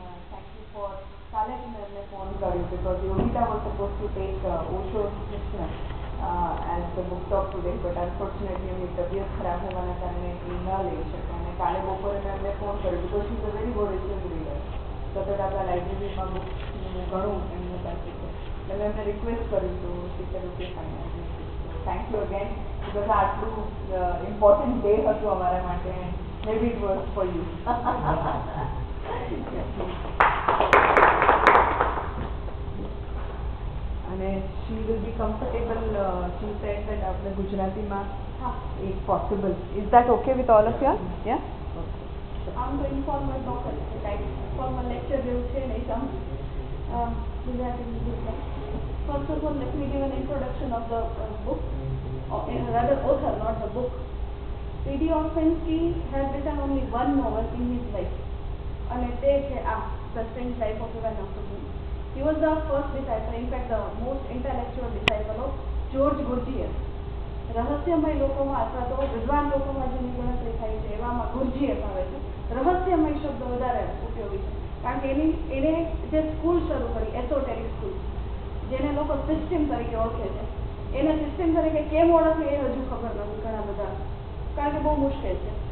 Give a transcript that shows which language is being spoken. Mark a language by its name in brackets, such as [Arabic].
[English] Thank you for calling me phone because Yogita was supposed to take Osho's Krishna as the book talk today, but unfortunately [Gujarati] એમની તબિયત ખરાબ હોવાના કારણે એ ન લઈ શકે અને કાલે બપોરે મેં એમને ફોન કર્યો [English] because she is a very voracious reader. [Gujarati] સતત આપણા લાઇબ્રેરીમાં બુક્સનું ઘણું એમની પાસે છે એટલે મેં એમને રિક્વેસ્ટ કર્યું તો [English] she said okay fine. So thank you again because [Gujarati] આટલું [English] important day [Gujarati] હતું અમારા માટે [English] and maybe it was for you. [Gujarati] અને [English] she will be comfortable. She said that [Gujarati] આપણે ગુજરાતીમાં [English] if possible. Is that okay with all of you? Yeah? I'm going for my local, like for my lecture [Gujarati] જેવું છે ને એકદમ Gujarati Hindi. [English] First of all, let me give an introduction of the book, or rather author, not the book. P.D. Ouspensky has written only one novel in his life, and [Gujarati] તે છે [English] The Strange Life of Ivan Ossogin. He was the first disciple, in fact the most intellectual disciple of George Gurdjieff. [Gujarati] રહસ્યમય લોકોમાં અથવા તો વિદ્વાન લોકોમાં જેની ગણતરી થાય છે એવામાં ગુરજીએફ આવે છે. રહસ્યમય શબ્દ વધારે ઉપયોગી છે કારણ કે એને જે સ્કૂલ શરૂ કરી એસોટેરિક સ્કૂલ જેને લોકો સિસ્ટમ તરીકે ઓળખે છે એને સિસ્ટમ તરીકે કેમ ઓળખે એ હજુ ખબર નથી ઘણા બધા કારણ કે બહુ મુશ્કેલ છે.